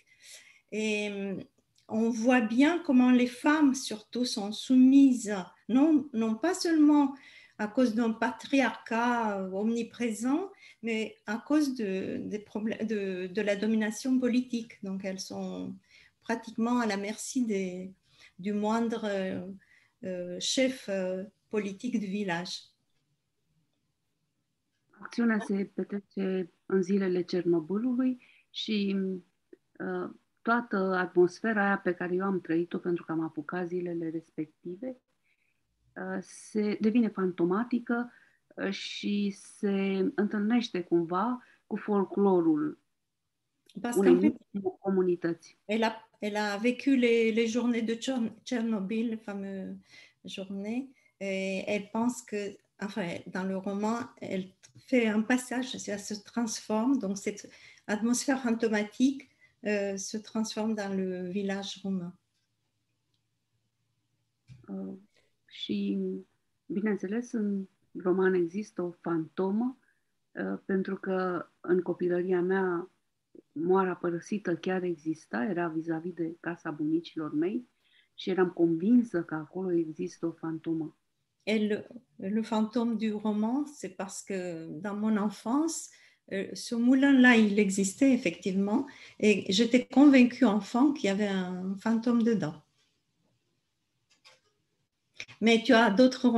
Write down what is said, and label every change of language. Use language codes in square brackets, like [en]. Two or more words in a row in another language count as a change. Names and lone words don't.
[fr] Et on voit bien comment les femmes surtout sont soumises, non pas seulement à cause d'un patriarcat omniprésent, mais à cause des problèmes, de la domination politique. Donc elles sont pratiquement à la merci du moindre chef politic du village. [ro] Acțiunea se petrece în zilele Cernobâlului și toată atmosfera aia pe care eu am trăit-o pentru că am apucat zilele respective se devine fantomatică și se întâlnește cumva cu folclorul unei comunități. [fr] Elle a vécu les journées de Tchernobyl, les fameuses journées, et elle pense que, enfin, dans le roman, elle fait un passage, elle se transforme, donc cette atmosphère fantomatique se transforme dans le village roumain. [ro] Și, bineînțeles, în roman există o fantomă, pentru că în copilăria mea moara părăsită chiar exista, era vis-a-vis de casa bunicilor mei și eram convinsă că acolo există o fantomă. [fr] Et le fantôme du roman, c'est parce que dans mon enfance, ce moulin-là, il existait effectivement, et j'étais convaincue enfant qu'il y avait un fantôme dedans. Mais tu as d'autres romans.